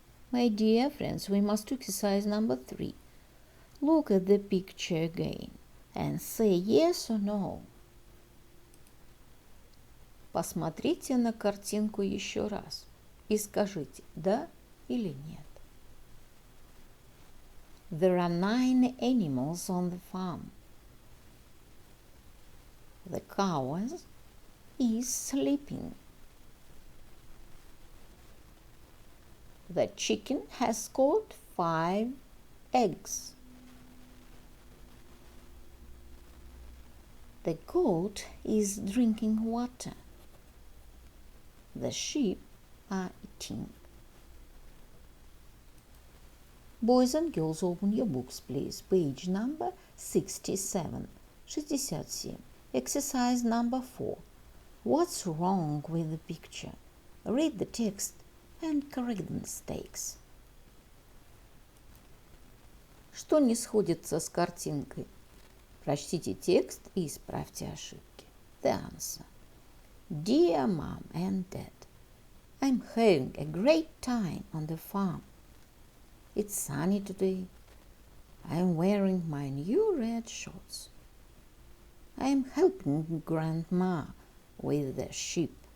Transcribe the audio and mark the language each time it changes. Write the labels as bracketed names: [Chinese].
[English] My dear friends, we must do exercise number 3. Look at the picture again and say yes or no. [Russian] Посмотрите на картинку еще раз и скажите да или нет. [English] There are 9 animals on the farm. The cow is sleeping. The chicken has got 5 eggs. The goat is drinking water. The sheep are eating. Boys and girls, open your books, please. Page number 67, 67. Exercise number 4. What's wrong with the picture? Read the text and correct the mistakes. [Russian] Что не сходится с картинкой? Прочтите текст и исправьте ошибки. [English] The answer. Dear Mom and Dad, I'm having a great time on the farm. It's sunny today. I'm wearing my new red shorts. I'm helping Grandma with the sheep.